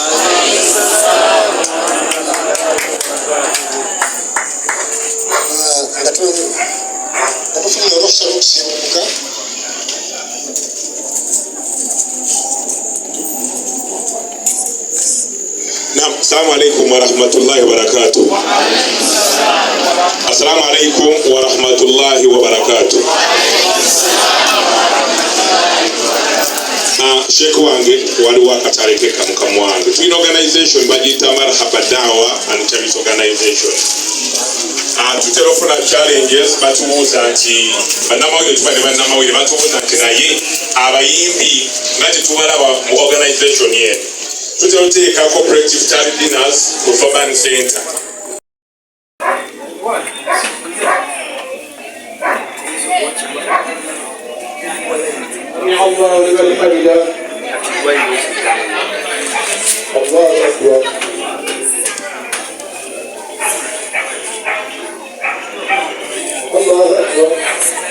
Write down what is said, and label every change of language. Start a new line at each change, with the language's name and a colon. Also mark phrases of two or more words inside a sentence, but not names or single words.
Ganda: Natufuna olukusa lw'okusimbuka. Naam,
Arabic: السلام عليكم ورحمة الله وبركاته. السلام عليكم ورحمة الله وبركاته.
Ganda: Sheikh wange waliwo akatalekeka mukamu wange. Tulina organization bagiyita Marhaba Dawa and Service Organization. Tutera ofuna challenges, batubuuza nti bannamawulire tuba ne bannamawulire batubuuza nti naye abayimbi nga tetubalaba mu organization yenu. Tutera oteeka
English: cooperative charity dinners
Ganda: ku Urban Center.
Arabic: الله أكبر. الله أكبر.